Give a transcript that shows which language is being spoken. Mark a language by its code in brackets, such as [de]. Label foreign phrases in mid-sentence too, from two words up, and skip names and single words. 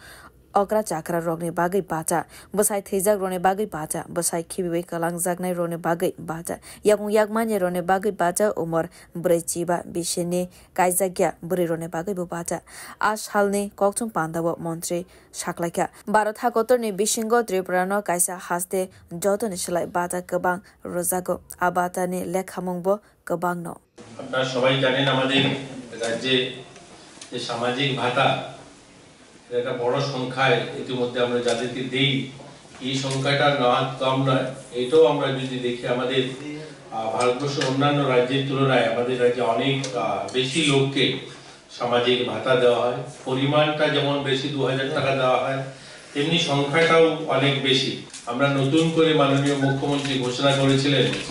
[trp] Okra chakra rogni bagai bacha bosai thejak rone bagai bacha bosai khibiwe kalang jagnai rone bagai bacha yakung yakmanye rone bagai bacha umor brechiba bishini kaizagya buri rone bagai bu bacha ashalni kokchung pandawo montri shaklaka bharat hakotorni bishingo tripurano kaisa haste jotoni shlai bacha kabang rozago abatani lekhamongbo kabangno [bn] আপনারা সবাই জানেন আমাদের রাজ্যে যে সামাজিক ভাতা এটা বড় সংখ্যায় ইতিমধ্যে আমরা যাদেরকে দেই এই সংখ্যাটা না কম নয় এটাও আমরা যদি দেখি আমাদের ভারতবর্ষের অন্যান্য রাজ্যের তুলনায় আমাদের রাজ্যে অনেক বেশি লোককে সামাজিক ভাতা দেওয়া হয় পরিমাণটা যেমন বেশি 2000 টাকা দেওয়া হয় তেমনি সংখ্যাটাও অনেক বেশি আমরা নতুন করে মাননীয় মুখ্যমন্ত্রী ঘোষণা করেছিলেন